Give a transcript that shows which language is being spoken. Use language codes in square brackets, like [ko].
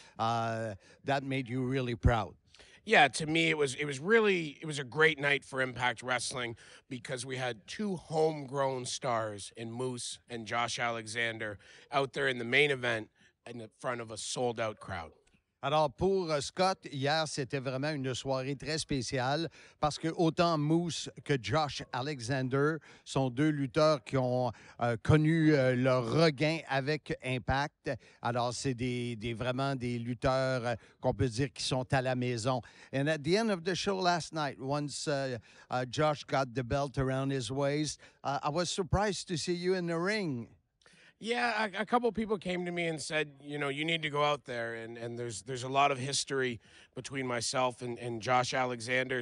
[en] That made you really proud. Yeah, to me, it was a great night for Impact Wrestling because we had two homegrown stars in Moose and Josh Alexander out there in the main event in front of a sold-out crowd. [fr] Alors, pour Scott, hier, c'était vraiment une soirée très spéciale parce que autant Moose que Josh Alexander sont deux lutteurs qui ont connu leur regain avec Impact. Alors, c'est vraiment des lutteurs qu'on peut dire qui sont à la maison. [en] And at the end of the show last night, once Josh got the belt around his waist, I was surprised to see you in the ring. Yeah, a couple people came to me and said, you know, you need to go out there. And there's a lot of history between myself and Josh Alexander.